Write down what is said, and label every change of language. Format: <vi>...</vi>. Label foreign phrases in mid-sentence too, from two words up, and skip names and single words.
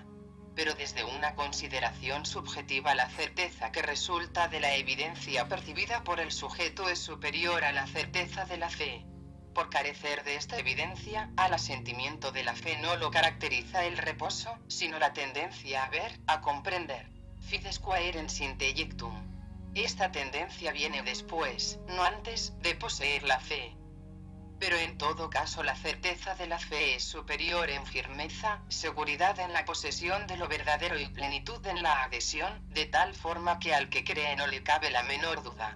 <es>Pero desde una consideración subjetiva la certeza que resulta de la evidencia percibida por el sujeto es superior a la certeza de la fe. Por carecer de esta evidencia, al asentimiento de la fe no lo caracteriza el reposo, sino la tendencia a ver, a comprender.</es> <la>Fides quaerens intellectum.</la> <es>Esta tendencia viene después, no antes, de poseer la fe. Pero en todo caso la certeza de la fe es superior en firmeza, seguridad en la posesión de lo verdadero y plenitud en la adhesión, de tal forma que al que cree no le cabe la menor duda.</es>